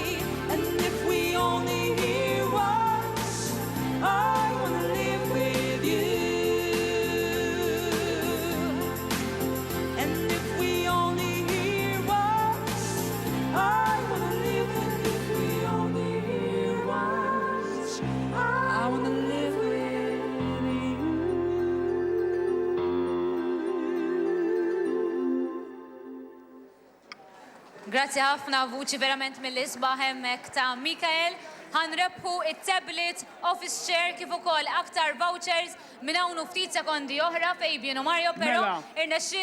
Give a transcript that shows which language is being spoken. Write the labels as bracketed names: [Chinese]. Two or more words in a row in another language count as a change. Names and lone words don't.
[English] And if we only hear once, I wanna live with you. And if we only hear once, I wanna live with you. If we only hear once, I wanna live with you. [Maltese] Grazzi ħafna, vuċi verament mill-isbaħ hemmhekk ta' Mikhail. Ħanrebħu it- [English] tablet office chair [Maltese] kif ukoll aktar vouchers minn hawn u ftit sekondi oħra Fabian u Mario, però